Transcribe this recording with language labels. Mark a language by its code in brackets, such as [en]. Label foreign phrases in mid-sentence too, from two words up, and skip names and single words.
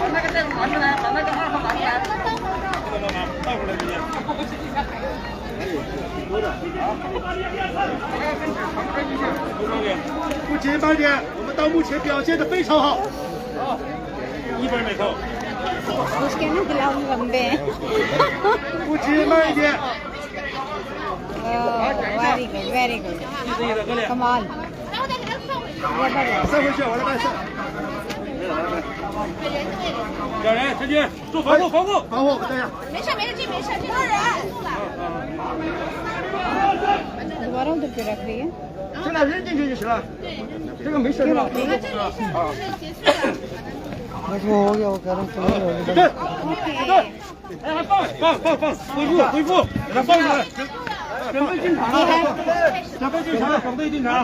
[zh] 把那个阵拿出来，把那个2号拿出来。倒回来直接。不急，慢点，我们到目前表现得非常好。 1分没扣。 [hi] उसके ना ग्लव्स लंबे हैं [en] very good [hi] कमाल [zh] 塞回去，我来帮你塞。两人前进，做防护，防护。防护，等一下。没事没事，这没事，这多人。 [hi] दोबारा उधर पे रख रही है [zh] 现在扔进去就行了，这个没事是吧？他说我给我给他分了。 ओके 哎，放，恢复，给他放出来。准备进场了，准备进场，准备进场。